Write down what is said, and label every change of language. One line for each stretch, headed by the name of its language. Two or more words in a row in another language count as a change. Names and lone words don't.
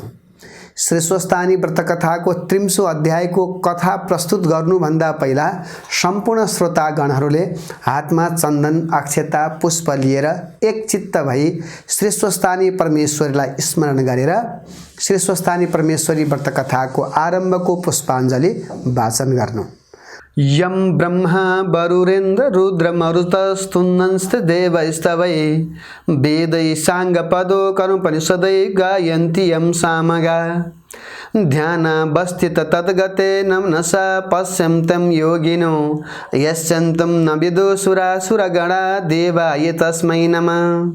Nepali: श्री स्वस्तानी व्रत कथाको 30औं अध्यायको कथा प्रस्तुत गर्नुभन्दा पहिला सम्पूर्ण श्रोतागणहरूले हातमा चन्दन, अक्षता, पुष्प लिएर एकचित्त भई श्री स्वस्तानी परमेश्वरीलाई स्मरण गरेर श्री स्वस्तानी परमेश्वरी व्रत कथाको आरम्भको पुष्पाञ्जलि वाचन गर्नु।
Sanskrit: यं ब्रह्मा वरुरेन्द्र रुद्र मरुतस्तुन्नंस्त देवैस्तवै वेदै साङ्गपदो कर्मोपनिषदै गायन्ति यं सामगा ध्यानावस्थित तद्गते नमनसा पश्यन्तं योगिनो यश्चन्तं न विदुषुरासुरगणा देवाय तस्मै नमः।